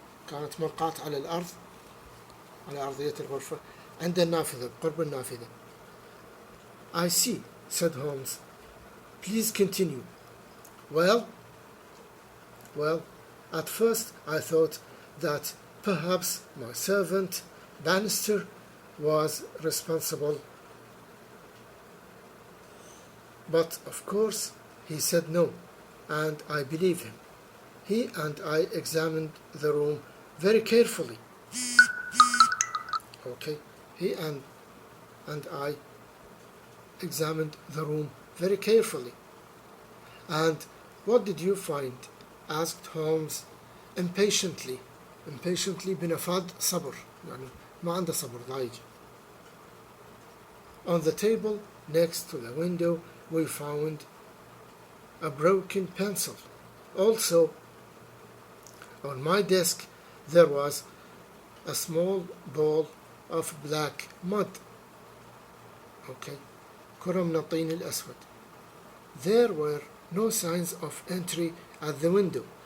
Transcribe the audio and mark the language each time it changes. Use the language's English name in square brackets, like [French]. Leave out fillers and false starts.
[Arabic] كانت ملقاة على الأرض على أرضية الغرفة عند النافذة قرب النافذة. [English] I see, said Holmes. Please continue. Well, at first I thought that perhaps my servant Bannister was responsible, but of course he said no, and I believe him. He and I examined the room very carefully. Okay, he and I examined the room very carefully. And what did you find? Asked Holmes impatiently [Arabic] بنفاد صبر يعني ما عنده صبر ضايج. [English] On the table next to the window we found a broken pencil. Also, on my desk there was a small ball of black mud. [Arabic] Okay, كرة من الطين الأسود. [English] There were no signs of entry at the window.